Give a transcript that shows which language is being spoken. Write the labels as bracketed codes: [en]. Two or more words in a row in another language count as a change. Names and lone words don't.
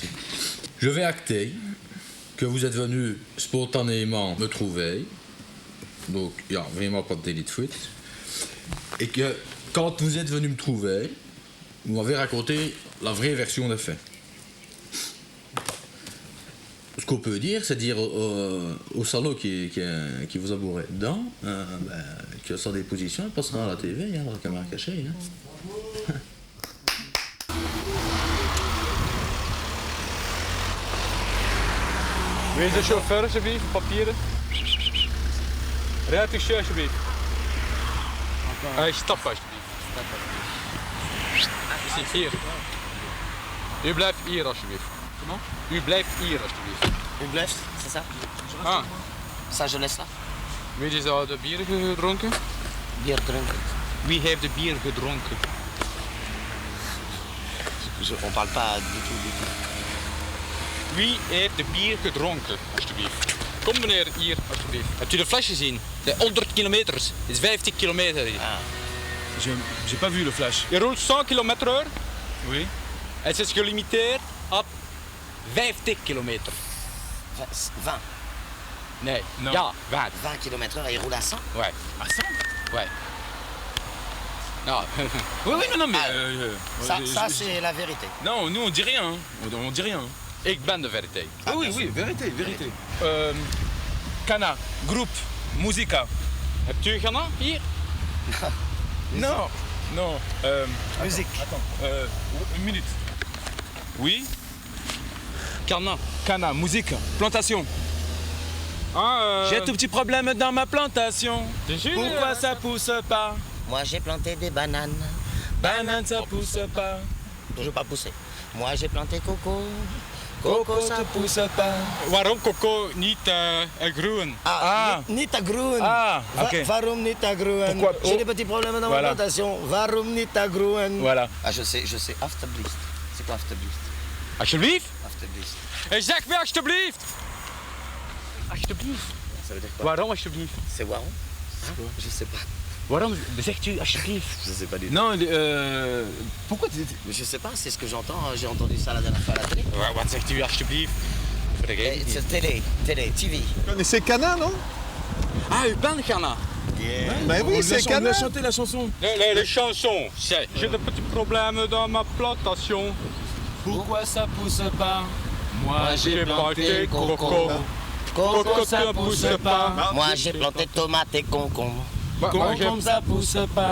[fr] Je vais acter que vous êtes venu spontanément me trouver, donc il n'y a vraiment pas de délit de fuite, et que quand vous êtes venu me trouver, vous m'avez raconté la vraie version des faits. Ce qu'on peut dire, c'est dire au salaud qui vous a bourré dedans, que sa déposition elle passera à la TV, dans la caméra cachée. [nl] Wie is de chauffeur alsjeblieft? Papieren. Rijdt u alsjeblieft. Stap alsjeblieft. Precies, hier. U blijft hier alsjeblieft. [fr] Comment? [nl] U blijft hier alsjeblieft. U blijft, [fr] c'est ça? Ah. Ça, je laisse là. [nl] Wie is al de bier gedronken? Bier drinken. Wie heeft de bier gedronken? [fr] On parle pas du tout. [nl] Wie heeft de bier gedronken, alsjeblieft? Kom meneer, hier, alsjeblieft. Hebt u de flash gezien? De 100 kilometer. Het is 50 kilometer hier. Ah. [fr] J'ai pas vu le flash. Je roult 100 km/h. Oui. [nl] Het is gelimiteerd op 50 kilometer. 20. Nee, [fr] non. [nl] Ja, 20. [fr] 20 km/h et il roule à 100? Ouais. À 100? Ouais. Non. Oui, non, mais... ça c'est la vérité. Non, nous on dit rien. On dit rien. [nl] Ik ben de vérité. [fr] Ah oui, vérité. [nl] Kana, groep, muzika. Hebt u Ghana hier? [fr] Non. Musique. Attends, une minute. Oui. Kana, musique, plantation. J'ai un tout petit problème dans ma plantation. Pourquoi ça pousse pas? Moi j'ai planté des bananes. Banane ça pousse pas. Toujours pas poussé. Moi j'ai planté coco. Coco ça pousse pas. [nl] Waarom coco niet groen? Niet groen. [fr] Ah, ok. [nl] Waarom niet groen? [fr] J'ai des petits problèmes dans ma plantation. [nl] Waarom niet groen? [fr] Voilà. Ah, je sais. Alsjeblieft. C'est quoi alsjeblieft? [nl] Alsjeblieft? Alsjeblieft. Hey, zeg me alsjeblieft! Alsjeblieft. [fr] Ça veut dire quoi? [nl] Waarom alsjeblieft? [fr] C'est waarom? Je sais pas. [nl] Waarom zegt u alsjeblieft? [fr] Je sais pas du tout. Non, pourquoi Je sais pas, c'est ce que j'entends. J'ai entendu ça la dernière fois à la télé. [nl] Wat zegt u alsjeblieft? [fr] C'est télé, TV. Vous connaissez Cana, non? [nl] Ah, u bent Ghana? [fr] Ben oui, c'est Cana. On a chanté la chanson. Les chansons. J'ai des petits problèmes dans ma plantation. Pourquoi ça pousse pas? Moi j'ai planté coco. Coco ça pousse pas. Moi j'ai planté tomate et concombre. Concombre ça pousse pas.